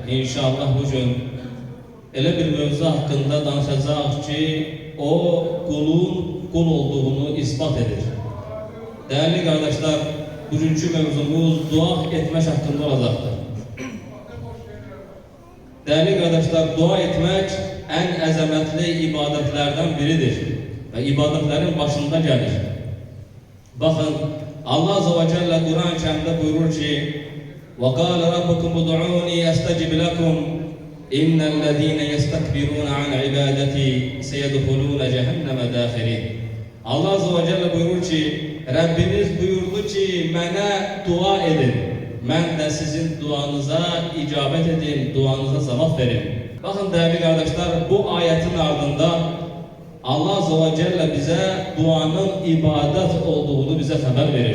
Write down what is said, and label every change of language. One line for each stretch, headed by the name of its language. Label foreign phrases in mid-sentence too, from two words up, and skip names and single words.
Azerbaijani: inşallah bugün elə bir mövzu haqqında danışacağıq ki, o qulun qul olduğunu ispat edir.
Turkish: Değerli kardeşler,
Azerbaijani: bugünkü mövzumuz dua etmək haqqında olacaqdır.
Turkish: Değerli kardeşler, dua etmek en əzəmətli ibadetlerden biridir ve ibadetlerin başında gelir. Bakın, Allah Azze ve Celle Kur'an-ı Kerim'de buyurur ki
Arabic: وَقَالَ رَبُّكُمْ اُدْعُونِي أَسْتَجِبْ لَكُمْ اِنَّ الَّذ۪ينَ يَسْتَكْبِرُونَ عَنْ عِبَادَتِي سَيَدْخُلُونَ جَهَنَّمَ دَاخِرِينَ.
Turkish: Allah Azze ve Celle buyurur ki, Rabbiniz buyurdu ki,
Azerbaijani: mənə dua edin. Mən də sizin duanıza icabet edin, duanıza cevap verin.
Turkish: Bakın değerli kardeşler, bu ayetin ardında Allah Azze ve Celle bize duanın ibadet olduğunu bize haber verir.